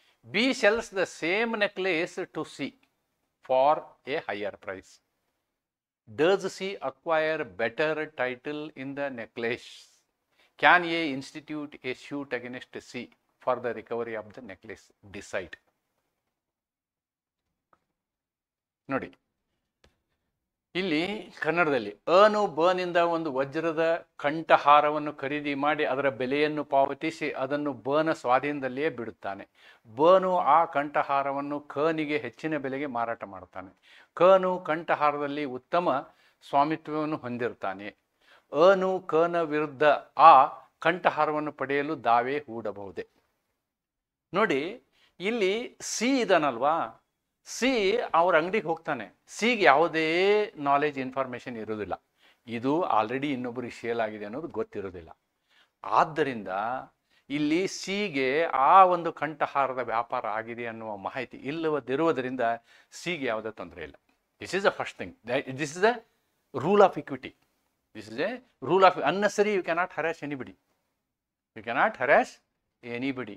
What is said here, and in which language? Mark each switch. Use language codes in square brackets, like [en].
[en] B sells the same necklace to C for a higher price. Does C acquire better title in the necklace? Can A institute a suit against C for the recovery of the necklace? Decide. [kn] ನೋಡಿ, ಇಲ್ಲಿ ಕನ್ನಡದಲ್ಲಿ ಅನು ಬನಿಂದ ಒಂದು ವಜ್ರದ ಕಂಠಹಾರವನ್ನು ಖರೀದಿ ಮಾಡಿ ಅದರ ಬೆಲೆಯನ್ನು ಪಾವತಿಸಿ ಅದನ್ನು ಬನ ಸ್ವಾಧೀನದಲ್ಲಿಯೇ ಬಿಡುತ್ತಾನೆ. ಬನು ಆ ಕಂಠಹಾರವನ್ನು ಕನಿಗೆ ಹೆಚ್ಚಿನ ಬೆಲೆಗೆ ಮಾರಾಟ ಮಾಡುತ್ತಾನೆ. ಕನು ಕಂಠಹಾರದಲ್ಲಿ ಉತ್ತಮ ಸ್ವಾಮಿತ್ವವನ್ನು ಹೊಂದಿರ್ತಾನೆ. ಅನು ಕನ ವಿರುದ್ಧ ಆ ಕಂಠಹಾರವನ್ನು ಪಡೆಯಲು ದಾವೆ ಹೂಡಬಹುದೇ? ನೋಡಿ, ಇಲ್ಲಿ ಸಿ ಇದನ್ನಲ್ವಾ, ಸಿ ಅವ್ರ ಅಂಗಡಿಗೆ ಹೋಗ್ತಾನೆ. ಸಿಗೆ ಯಾವುದೇ ನಾಲೆಜ್, ಇನ್ಫಾರ್ಮೇಷನ್ ಇರೋದಿಲ್ಲ. ಇದು ಆಲ್ರೆಡಿ ಇನ್ನೊಬ್ಬರಿಗೆ ಸೇಲ್ ಆಗಿದೆ ಅನ್ನೋದು ಗೊತ್ತಿರೋದಿಲ್ಲ. ಆದ್ದರಿಂದ ಇಲ್ಲಿ ಸಿಗೆ ಆ ಒಂದು ಕಂಠಹಾರದ ವ್ಯಾಪಾರ ಆಗಿದೆ ಅನ್ನುವ ಮಾಹಿತಿ ಇಲ್ಲದಿರುವುದರಿಂದ ಸಿಗೆ ಯಾವುದೇ ತೊಂದರೆ ಇಲ್ಲ. [en] This is the first thing. This is the rule of equity. This is a rule of unnecessary. You cannot harass anybody. You cannot harass anybody.